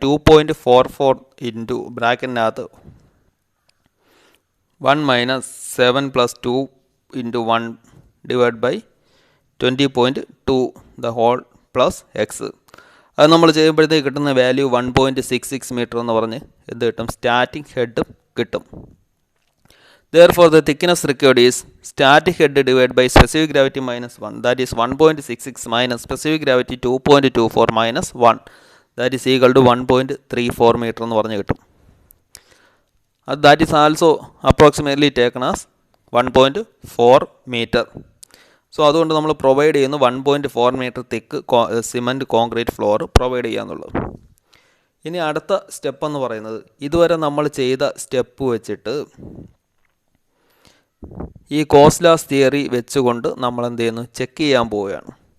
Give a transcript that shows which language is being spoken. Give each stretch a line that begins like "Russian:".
English: 2.44 into ബ്രാക്കറ്റിനകത്ത് 1 minus 7 plus 2 into 1 divide by 20.2 the whole plus X.
Malayalam: അത് നമ്മൾ ചെയ്യുമ്പോഴത്തേക്ക് കിട്ടുന്ന വാല്യൂ 1.66 മീറ്റർ എന്ന് പറഞ്ഞ് എന്ത് കിട്ടും? സ്റ്റാറ്റിക് ഹെഡ് കിട്ടും.
English: Therefore, the thickness required is static head divided by specific gravity minus 1. That is 1.66 minus specific gravity 2.24 minus 1. That is equal to 1.34 meter
Malayalam: എന്ന് പറഞ്ഞ് കിട്ടും.
English: That is also approximately taken as 1.4 meter.
Malayalam: So അതുകൊണ്ട് നമ്മൾ provide ചെയ്യുന്നു 1.4 metre തിക്ക് cement concrete floor provide ചെയ്യാന്നുള്ളത്. ഇനി അടുത്ത step എന്ന് പറയുന്നത് ഇതുവരെ നമ്മൾ ചെയ്ത സ്റ്റെപ്പ് വെച്ചിട്ട് ഈ കോസ്ലാസ് തിയറി വെച്ചുകൊണ്ട് നമ്മൾ എന്ത് ചെയ്യുന്നു? ചെക്ക് ചെയ്യാൻ പോവുകയാണ്.